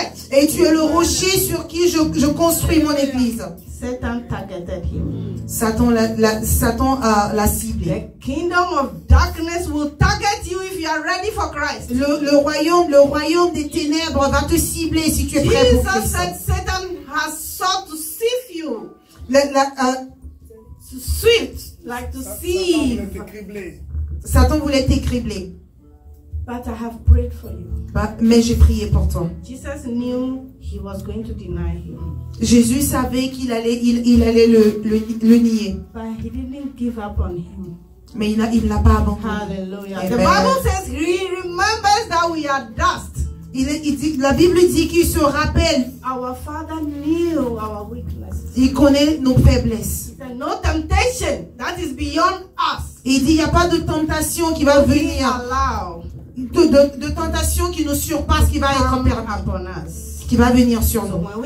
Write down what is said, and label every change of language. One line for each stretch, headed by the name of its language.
French: Et tu es le rocher sur qui je construis mon église.
English: Satan targeted him.
French: Satan l'a ciblé.
English: The kingdom of darkness will target you if you are ready for Christ.
French: Le royaume des ténèbres va te cibler si tu es prêt pour Christ.
English: Jesus said Satan has sought to sift you. To swift, like to sieve.
French: Satan voulait t'écribler.
English: But I have prayed for you.
French: Mais j'ai prié pour toi.
English: Jesus knew he was going to deny him.
French: Jésus savait qu'il allait, il allait le nier.
English: But he didn't give up on him.
French: Mais il ne l'a pas abandonné.
English: Hallelujah. The Bible says he remembers that we are dust.
French: La Bible dit qu'il se rappelle.
English: Our Father knew our weaknesses.
French: Il connaît nos faiblesses.
English: He said, no temptation that is beyond us.
French: Il dit il n'y a pas de tentation qui va venir. De tentation qui nous surpasse, qui va être permis, qui va venir sur nous.